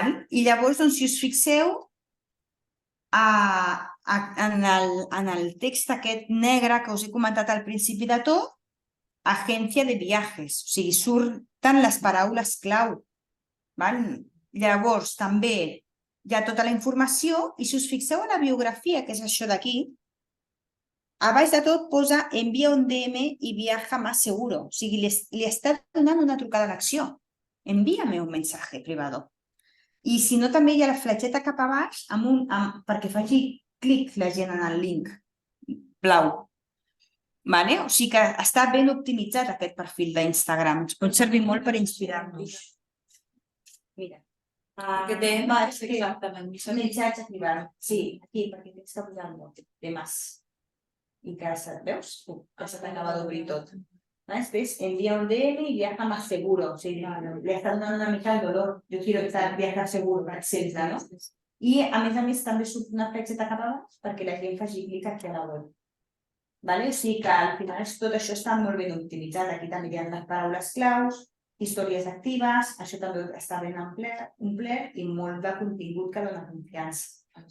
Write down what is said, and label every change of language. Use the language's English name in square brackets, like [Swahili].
[Catalan] I llavors, si us fixeu, en el text aquest negre que us he comentat al principi de tot, agència de viatges, o sigui, surten les paraules clau. Llavors, també hi ha tota la informació i si us fixeu en la biografia, que és això d'aquí, a baix de tot posa envia un DM i [Spanish] viaja más seguro. [Catalan] O sigui, li està donant una trucada a l'acció. [Spanish] Envíame un mensaje privado. [Catalan] I si no, també hi ha la fletxeta cap a baix perquè faci clic la gent en el link blau. O sigui que està ben optimitzat aquest perfil d'Instagram. Ens pot servir molt per inspirar-nos. Mira. Que DM és exactament. Missatge privat. Sí, aquí, perquè tens que posar el temes. I que, veus? Que se t'acaba d'obrir tot. [Spanish] Después envía un DM y viaja más seguro. [Catalan] O sigui, [Spanish] le está dando [Catalan] una mica [Spanish] el dolor. Yo quiero viajar seguro, [Catalan] per exemple, no? I, a més, també surt una flexeta cap a baix perquè la gent faci clic aquí a la web. Vale? O sigui que al final tot això està molt ben optimitzat. Aquí també hi ha les paraules claus, històries actives, això també està ben omplert i molt de contingut que dona confiança.